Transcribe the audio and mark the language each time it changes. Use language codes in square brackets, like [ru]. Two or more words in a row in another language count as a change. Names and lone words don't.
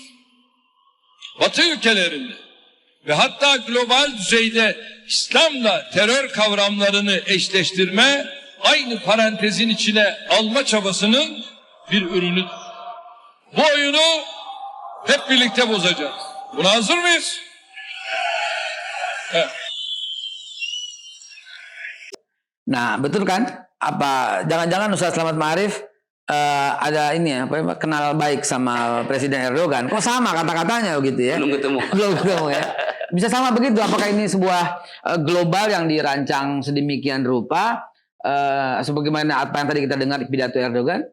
[tr] Batı ülkelerinde ve hatta global düzeyde İslam'la terör kavramlarını eşleştirme, aynı parantezin içine alma çabasının bir ürünüdür. Bu oyunu hep birlikte bozacağız. Buna hazır mıyız? Evet. [id] Nah, betul kan? Apa jangan-jangan Ustaz Selamat Ma'arif ada ini ya, kenal baik sama Presiden Erdogan? Kok sama kata-katanya begitu ya? Belum ketemu. Belum ketemu ya. Bisa sama begitu? Apakah ini sebuah global yang dirancang sedemikian rupa sebagaimana apa yang tadi kita dengar di pidato Erdogan?